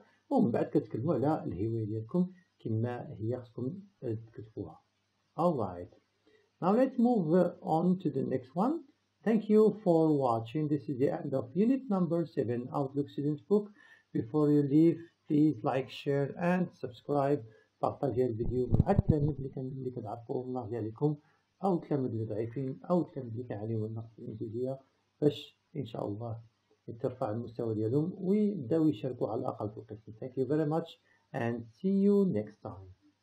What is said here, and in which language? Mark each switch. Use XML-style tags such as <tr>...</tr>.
<ar>ومن بعد كتكلموا على الهواية ديالكم كما هي خصكم تكتبوها.</ar> <en>Alright, now let's move on to the next one. Thank you for watching. This is the end of unit number 7 Outlook Student Book. Before you leave, please like, share and subscribe.</en> <ar>بارطاجي الفيديو مع التلاميذ اللي كتعرفوا الله عليكم أو التلاميذ اللي ضعيفين أو التلاميذ اللي كيعانيو من نقص الإنجليزية باش إن شاء الله ترفع المستوى ديالهم ويبداو يشاركوا على الأقل في القسم.</ar> <en>Thank you very much and see you next time.</en>